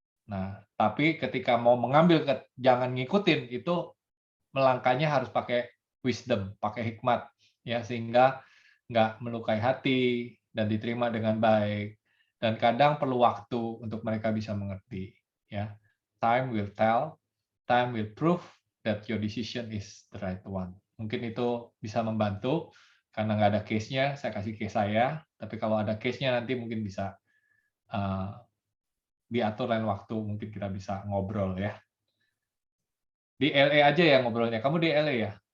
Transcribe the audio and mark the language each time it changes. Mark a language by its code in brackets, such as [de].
[id] Nah, tapi ketika mau mengambil jangan ngikutin, itu melangkahnya harus pakai wisdom, pakai hikmat ya, sehingga nggak melukai hati dan diterima dengan baik. Dan kadang perlu waktu untuk mereka bisa mengerti ya. [en] Time will tell, time will prove that your decision is the right one. [id] Mungkin itu bisa membantu, karena nggak ada case-nya, saya kasih case saya, tapi kalau ada case-nya nanti mungkin bisa diatur lain waktu, mungkin kita bisa ngobrol ya. Di LA aja ya ngobrolnya. Kamu di LA ya?